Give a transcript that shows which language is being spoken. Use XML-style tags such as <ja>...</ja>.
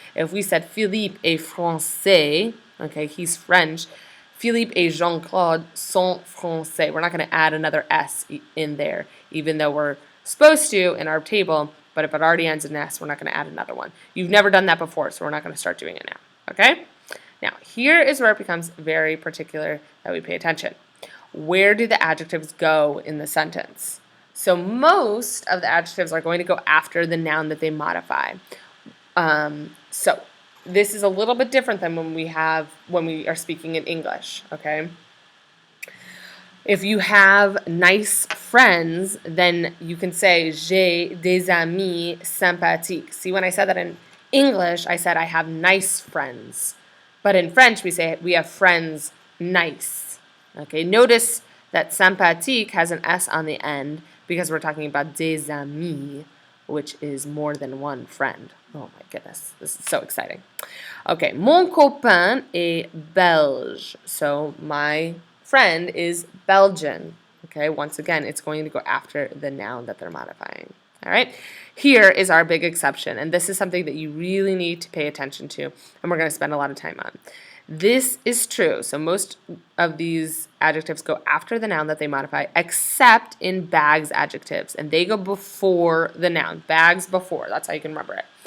<en>If we said</en> <fr>Philippe est français,</fr> <en>okay, he's French,</en> <fr>Philippe et Jean-Claude sont français.</fr> <en>We're not going to add another S in there, even though we're supposed to in our table, but if it already ends in S, we're not going to add another one. You've never done that before, so we're not going to start doing it now, okay? Now, here is where it becomes very particular that we pay attention. Where do the adjectives go in the sentence? So most of the adjectives are going to go after the noun that they modify. So this is a little bit different than when we are speaking in English, okay? If you have nice friends, then you can say</en> <fr>j'ai des amis sympathiques.</fr> <en>See, when I said that in English, I said I have nice friends. But in French, we say we have friends nice. Okay, notice that sympathique has an S on the end because we're talking about des amis, which is more than one friend. Oh my goodness, this is so exciting.</en> <fr>Okay, mon copain est belge.</fr> <en>So my friend is Belgian. Okay, once again, it's going to go after the noun that they're modifying. All right, here is our big exception, and this is something that you really need to pay attention to, and we're going to spend a lot of time on. This is true. So most of these adjectives go after the noun that they modify, except in bags adjectives, and they go before the noun. Bags before. That's how you can remember it.</en>